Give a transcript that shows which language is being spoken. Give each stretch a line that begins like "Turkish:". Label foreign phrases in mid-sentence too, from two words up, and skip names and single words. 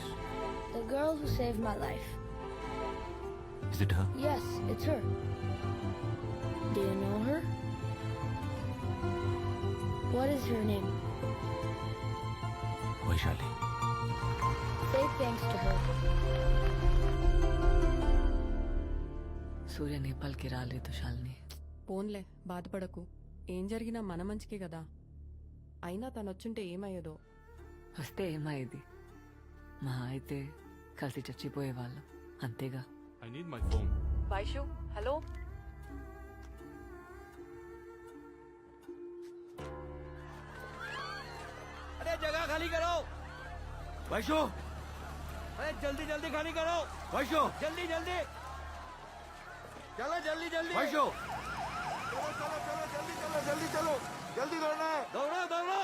English: The girl who saved my life. Is it her? Yes, it's her. Do you know her? What is her name? వైశాలి. Say thanks to her.
Telugu: సూర్య నేపాల్కి రాలేదు శాలిని. పోన్లే, బాధపడకు. ఏం జరిగినా మన మంచికే కదా. అయినా తనొచ్చుంటే ఏమయ్యేదో. వస్తే ఏమయ్యేది? మా అయితే కలిసి చచ్చిపోయేవాళ్ళం, అంతేగా.
English: I need my phone. వైషు, హలో.
Hindi: अरे जगह खाली करो వైషు, अरे जल्दी जल्दी खाली करो వైషు, जल्दी जल्दी चलो जल्दी जल्दी వైషు. चलो चलो चलो जल्दी चलो जल्दी चलो जल्दी दौड़ना है दौड़ो दौड़ो